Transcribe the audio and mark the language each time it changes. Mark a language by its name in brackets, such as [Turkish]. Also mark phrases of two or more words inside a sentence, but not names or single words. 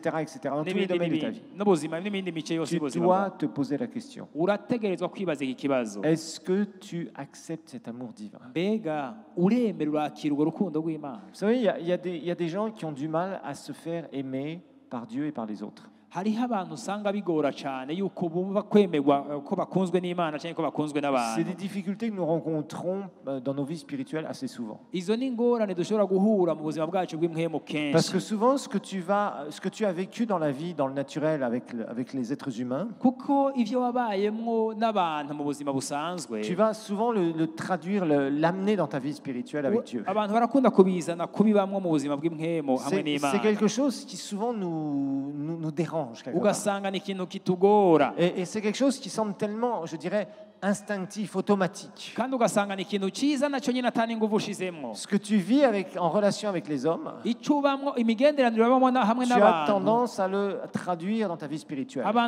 [French] Dans tous les domaines de ta vie. Tu dois te poser la question. Est-ce que tu acceptes cet amour divin? Vous savez, il y a des gens qui ont du mal à se faire aimer par Dieu et par les autres. [Rundi] hariho abantu usanga bigora cyane yuko bumva kwemerwa ko bakunzwe n'Imana cyangwa ko bakunzwe n'abantu. [French] C'est des difficultés que nous rencontrons dans nos vies spirituelles assez souvent. [Rundi] Izo ni ingorane dushobora guhura mu buzima bwacu bw'imhemu kenshi. [French] Parce que souvent ce que tu as vécu dans la vie, dans le naturel avec les êtres humains, [Rundi] kuko ivyo wabayemwo n'abantu mu buzima busanzwe, [French] tu vas souvent le traduire, l'amener dans ta vie spirituelle avec Dieu. [Rundi] Abantu barakunda kubizana kubibamwo mu buzima bw'imhemu hamwe n'Imana. [French] C'est quelque chose qui souvent nous dérange. Et c'est quelque chose qui semble tellement, je dirais, instinctif, automatique. Ce que tu vis en relation avec les hommes, tu as tendance à le traduire dans ta vie spirituelle.